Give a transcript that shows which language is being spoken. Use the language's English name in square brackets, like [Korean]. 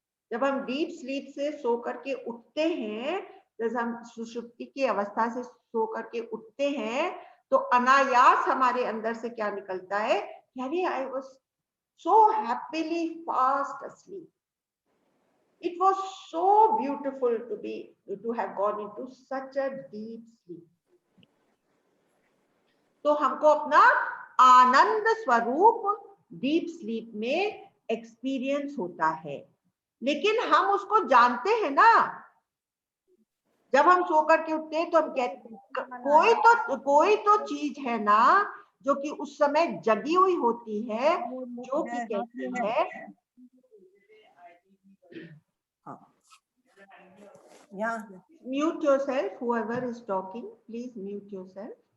[Hindi] जब हम deep sleep से सो करके उठते हैं, जैसे हम सुषुप्ति की अवस्था से सो करके उठते हैं, तो अनायास हमारे अंदर से क्या निकलता है, अरे [English] I was so happily fast asleep. It was so beautiful to have gone into such a deep sleep. [Hindi] तो हमको अपना आनंद स्वरूप डीप स्लीप में एक्सपीरियंस होता है, लेकिन हम उसको जानते हैं ना। जब हम सो करके उठते हैं तो हम कहते कोई तो चीज है ना जो कि उस समय जगी हुई होती है, जो कि कहती है [English] Mute yourself, whoever is talking, please mute yourself.